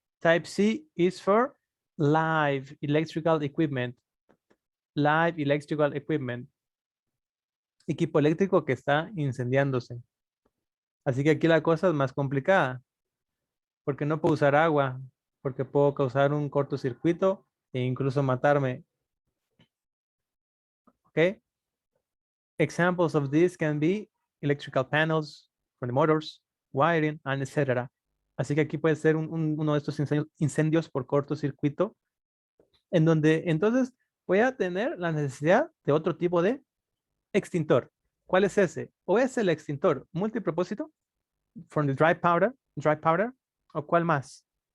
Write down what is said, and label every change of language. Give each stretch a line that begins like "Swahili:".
English: Type C is for live electrical equipment. Live electrical equipment.
Spanish: Equipo eléctrico que está incendiándose. Así que aquí la cosa es más complicada. Porque no puedo usar agua. Porque puedo causar un cortocircuito e incluso matarme. ¿Ok?
English: Examples of this can be electrical panels for the motors, wiring, and etc.
Spanish: Así que aquí puede ser uno de estos incendios por cortocircuito, en donde entonces voy a tener la necesidad de otro tipo de extintor. ¿Cuál es ese? O es el extintor multipropósito
English: from the dry powder,
Spanish: o cuál más?